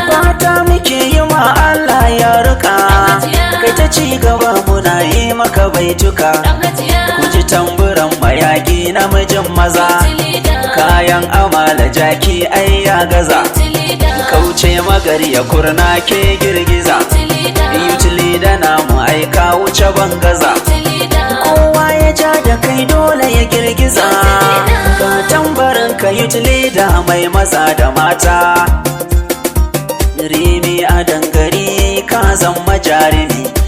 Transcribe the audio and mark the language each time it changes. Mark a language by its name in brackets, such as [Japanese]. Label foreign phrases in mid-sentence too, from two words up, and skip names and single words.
[Hausa] Fata muke yi ma Allah ya rika. Dan hajiya. Kai ta ci gaba muna yi maka baituka. Dan hajiya. Ku ji tamburan mayaƙi namijin maza. [English] Youth leader. [Hausa] Kayan amala jaki ai ya gaza. [English] Youth leader. [Hausa] Kauce magari ya kurna ke girgiza. [English] Youth leader. Youth leader [Hausa] namu ai ka wuce bangaza. [English] Youth leader. [Hausa] Kowa ya ja da kai dole ya girgiza. [English] Youth leader. [Hausa] Ga tambarin ka [English] youth leader [Hausa] mai maza da mata. Rimi a dangare ka zama jarumi.